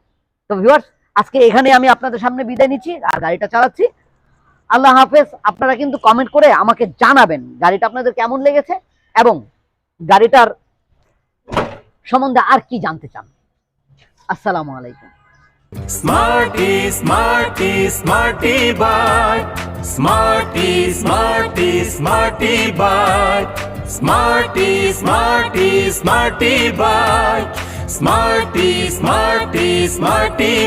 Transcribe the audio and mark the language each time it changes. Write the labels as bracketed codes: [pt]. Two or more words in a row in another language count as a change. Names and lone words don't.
[bn] তো ভিউয়ার্স, আজকে এখানে আমি আপনাদের সামনে বিদায় নিচ্ছি আর গাড়িটা চালাচ্ছি। [ar] الله حافظ. [bn] আপনারা কিন্তু কমেন্ট করে আমাকে জানাবেন গাড়িটা আপনাদের কেমন লেগেছে এবং গাড়িটার সম্বন্ধে আর কি জানতে চান। [ar] السلام عليكم. [en] Smarty, smarty, smarty bike. Smarty, smarty, smarty bike. Smarty, smarty, smarty bike. Smarty, smarty, smarty.